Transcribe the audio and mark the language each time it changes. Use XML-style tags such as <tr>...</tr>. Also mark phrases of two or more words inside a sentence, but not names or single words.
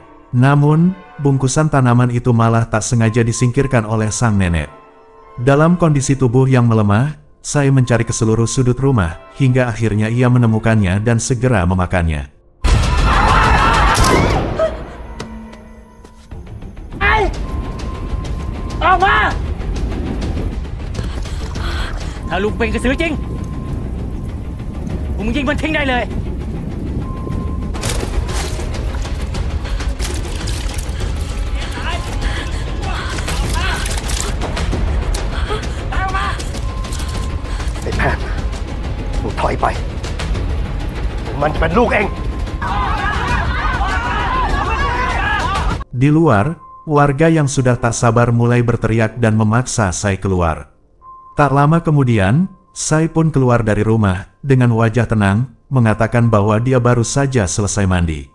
<id>Namun, bungkusan tanaman itu malah tak sengaja disingkirkan oleh sang nenek. Dalam kondisi tubuh yang melemah, Sai mencari ke seluruh sudut rumah, hingga akhirnya ia menemukannya dan segera memakannya. Ai! Oma!</id> <th>ถ้าลุงเป็นกระสือจริงผมยิงมันทิ้งได้เลย ไอ้แพทย์มึงถอยไป มันจะเป็นลูกเอง</th> <id>Di luar, warga yang sudah tak sabar mulai berteriak dan memaksa Sai keluar. Tak lama kemudian, Sai pun keluar dari rumah, dengan wajah tenang, mengatakan bahwa dia baru saja selesai mandi.</id>